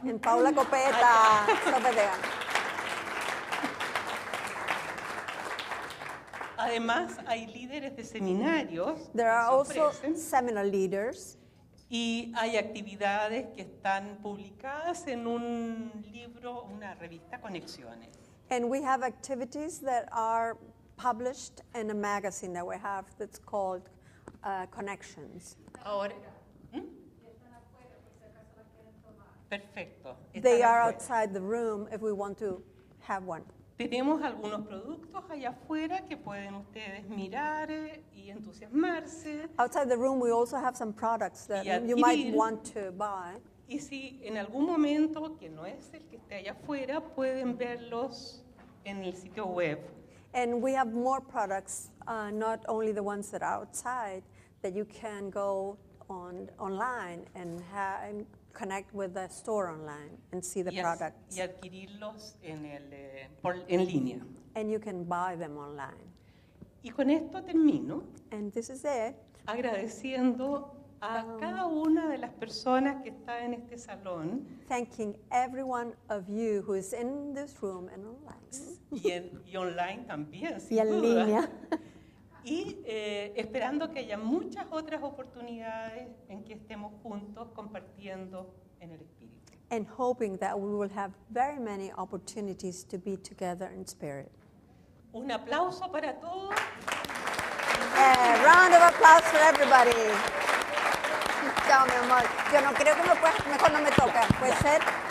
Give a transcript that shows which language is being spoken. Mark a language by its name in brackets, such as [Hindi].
[English] and Paula Copeta, is over there. [Spanish] Además, hay líderes de seminarios [English] There are [Spanish] que [English] also [Spanish] se ofrecen [English] seminar leaders, [Spanish] y hay actividades que están publicadas en un libro, una revista Conexiones. [English] and we have activities that are published in a magazine that we have that's called Connections. [Spanish] Ahora, Perfecto. [English] They [Spanish] Están [English] are [Spanish] afuera. [English] outside the room if we want to have one. [Spanish] Tenemos algunos productos allá afuera que pueden ustedes mirar y entusiasmarse. [English] Outside the room, we also have some products that [Spanish] Y [English] you might [Spanish] adquirir. [English] want to buy. [Spanish] Y si en algún momento, que no es el que esté allá afuera, pueden verlos en el sitio web. [English] And we have more products, not only the ones that are outside, that you can go online and connect with the store online and see the products. [Spanish] Y adquirirlos en línea. [English] And you can buy them online. [Spanish] Y con esto termino [English] And this is it. [Spanish] agradeciendo a cada una de las personas que está en este salón [English] Thanking every one of you who is in this room and online. [Spanish] y online también, Y sin en duda. línea. Y esperando que haya muchas otras oportunidades en que estemos juntos compartiendo en el espíritu. [English] And hoping that we will have very many opportunities to be together in spirit. [Spanish] Un aplauso para todos. [English] A round of applause for everybody. [Spanish] Chao, mi amor. Yo no creo que me puedas, mejor no me toca. ¿Puede ser?